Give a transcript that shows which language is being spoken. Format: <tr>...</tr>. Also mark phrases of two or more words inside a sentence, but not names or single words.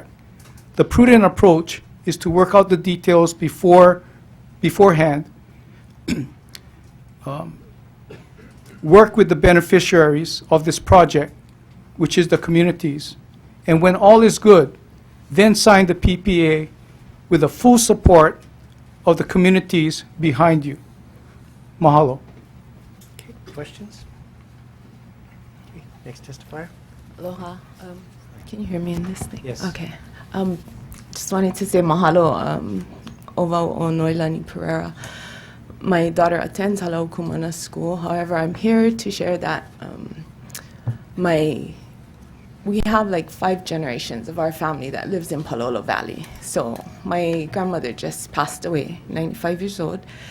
<en>The prudent approach is to work out the details beforehand, work with the beneficiaries of this project, which is the communities, and when all is good, then sign the PPA with the full support of the communities behind you. Mahalo. Questions? Okay, next testifier. Aloha. Can you hear me in this thing? Yes. Okay. Just wanted to say</en> <haw>mahalo, ova o</haw> <en>Noilani Pereira. My daughter attends Halau Kumana School. However, I'm here to share that we have like 5 generations of our family that lives in Palolo Valley. So my grandmother just passed away, 95 years old.</en>